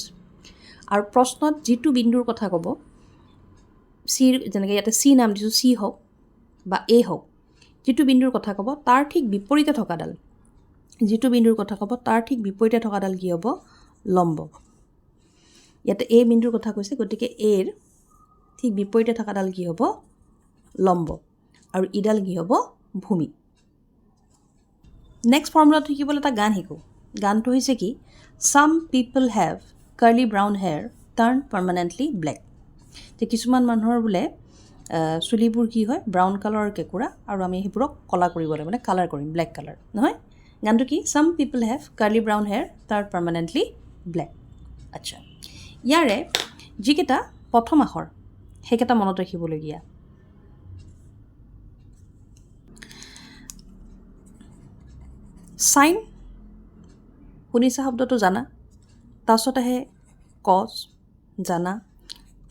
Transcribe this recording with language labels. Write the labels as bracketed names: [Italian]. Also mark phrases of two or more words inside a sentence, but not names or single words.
[Assamese] আৰু প্ৰশ্নত যিটো বিন্দুৰ কথা ক'ব চিৰ যেনেকৈ ইয়াতে চি নাম দিছোঁ চি হওক বা এ হওক যিটো বিন্দুৰ কথা ক'ব তাৰ ঠিক বিপৰীতে থকাডাল যিটো বিন্দুৰ কথা ক'ব তাৰ ঠিক বিপৰীতে থকাডাল কি হ'ব লম্ব। ইয়াতে এই বিন্দুৰ কথা কৈছে গতিকে এৰ ঠিক বিপৰীতে থকাডাল কি হ'ব লম্ব আৰু ইডাল কি হ'ব ভূমি। নেক্সট ফৰ্মুলাটো শিকিবলৈ এটা গান শিকোঁ। গানটো হৈছে কি [English] Some people have curly brown hair turned permanently black। [Assamese] যে কিছুমান মানুহৰ বোলে চুলিবোৰ কি হয় ব্ৰাউন কালাৰৰ কেঁকুৰা আৰু আমি সেইবোৰক কলা কৰিব লাগে মানে কালাৰ কৰিম [English] black colour [Assamese] নহয়। গানটো কি [English] Some people have curly brown hair turned permanently black। [Assamese] আচ্ছা ইয়াৰে যিকেইটা প্ৰথম আখৰ সেইকেইটা মনত ৰাখিবলগীয়া। চাইন শুনিছা শব্দটো জানা। তাৰপিছত আহে কজ জানা।